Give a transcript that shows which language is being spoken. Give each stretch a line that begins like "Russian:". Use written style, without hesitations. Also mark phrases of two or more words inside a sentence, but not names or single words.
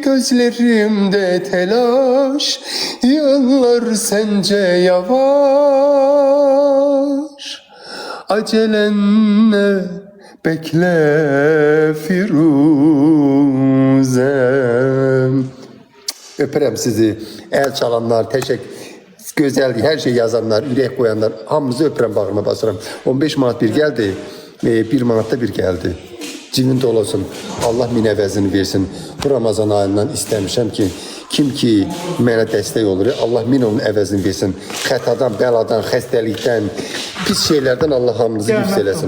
Turkish: Gözlerimde telaş, yıllar sence yavaş. Acelenle bekle Firuzem.
Azerbaijani: Öpürəm sizi. El çalanlar,
Turkish: güzel her şey yazanlar,
Azerbaijani: ürək koyanlar, hamınızı öpürəm, bağrıma basıram.
Turkish: 15 manat bir geldi, 1 manat da bir geldi.
Azerbaijani: Cibində olasın. Allah min əvəzini versin. Bu Ramazan ayından istəmişəm ki, kim ki mənə dəstək olur, Allah min onun əvəzini versin. Xətadan, bəladan, xəstəlikdən, pis şeylərdən Allah hamınızı hifz eləsin.